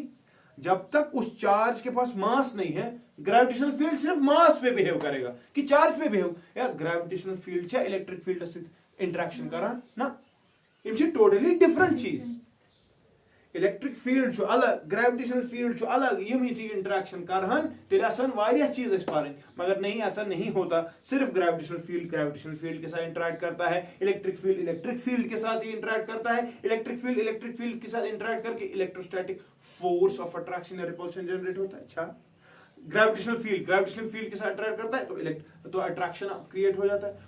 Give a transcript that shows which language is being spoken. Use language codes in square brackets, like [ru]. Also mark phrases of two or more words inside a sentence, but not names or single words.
[hi] जब तक उस चार्ज के पास मास नहीं है, [en] gravitational field [hi] सिर्फ मास पे बिहेव करेगा कि चार्ज पे बिहेव। [ks] या [en] gravitational field [ks] छे [en] electric field interaction [ks] करा ना, [en] totally different [ks] चीज। [en] electric field [hi] अलग, [en] gravitational field [hi] अलग, [ks] यम इंटरेक्शन करहन तेल वारिया चीज पारन, मगर [hi] नहीं, ऐसा नहीं होता। सिर्फ [en] gravitational field [hi] के साथ इंटरेक्ट करता है, [en] electric field [hi] के साथ ही इंटरेक्ट करता है, [en] electric field [hi] के साथ इंटरेक्ट करके [en] electrostatic force of attraction [hi] या रिपल्शन जनरेट होता है। अच्छा, [en] gravitational field [hi] के साथ इंटरेक्ट करता है तो अट्रैक्शन क्रिएट हो जाता है।